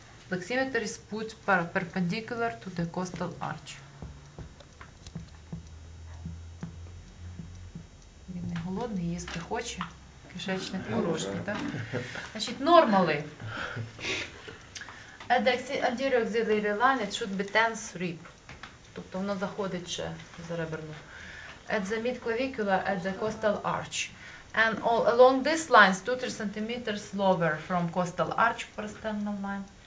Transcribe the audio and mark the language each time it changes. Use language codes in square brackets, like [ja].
[en] Pleximeter is put perpendicular to the costal arch. [uk] Він не голодний, їсти хоче. Кишечник порожній, так? Значить, [en] normally. At the anterior axillary line it should be tense rib. [uk] Тобто воно заходить ще за реберну. [en] At the mid-clavicular, at the costal arch. And all along these lines, 2-3 centimeters lower from costal arch, parasternal line.